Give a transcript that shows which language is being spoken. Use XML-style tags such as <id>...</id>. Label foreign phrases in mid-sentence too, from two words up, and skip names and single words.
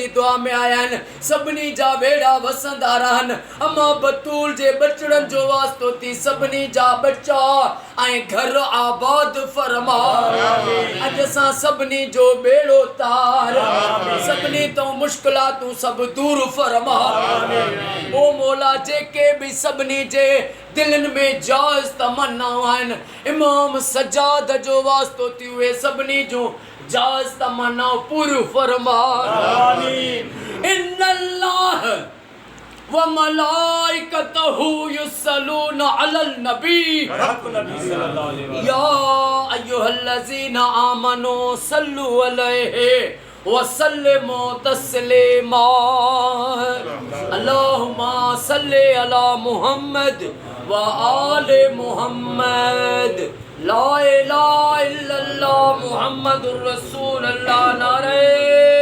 <sd>दुआ में आया आहिनि सभिनी जा बेड़ा वसंदा रहनि अम्मा बतूल जे बचड़नि जो वास्तो थी सभिनी जा बच्चा ऐं घर आबाद फरमा अॼु असां सभिनी जो बेड़ो तार सभिनी तो मुश्किलातूं सभु दूर फरमा ओ मौला जेके बि सभिनी जे दिलनि में जाइज़ तमन्नाऊं आहिनि इमाम सजाद जो वास्तो थी उहे सभिनी जूं जाइज़ तमन्नाऊं पूरियूं फरमा</sd> <ar>إن الله وملائكته يصلون على النبي يا أيها الذين آمنوا صلوا عليه وسلموا تسليما اللهم صل على محمد وآل محمد لا إله إلا الله محمد رسول الله नारे</ar>